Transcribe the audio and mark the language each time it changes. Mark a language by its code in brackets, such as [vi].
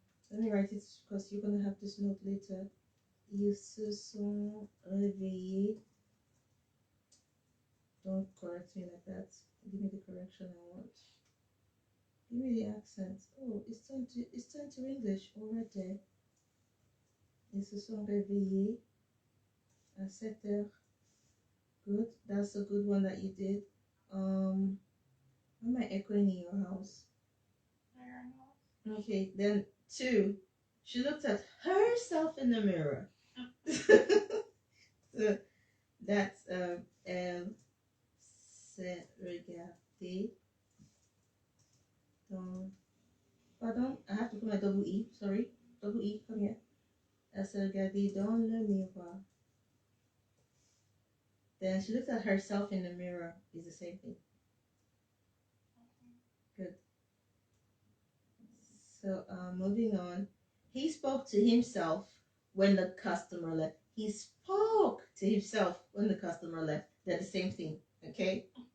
[en] Let me write it because you're going to have this note later. [fr] Ils se sont réveillés. [en] Don't correct me like that. Give me the correction I want. Give me the accent. Oh, it's turned to English already. [fr] Ils se sont réveillés à 7 heures. [en] Good. That's a good one that you did. Why am I echoing in your house? Okay, then 2. She looked at herself in the mirror. So that's [fr] elle s'est regardée dans. [en] Pardon, I have to put my double E. Sorry, double E. Come here. [fr] Elle s'est regardée dans le miroir. [en] Then she looked at herself in the mirror. Is the same thing. Good. So moving on. He spoke to himself when the customer left. He spoke to himself when the customer left. They're the same thing. Okay.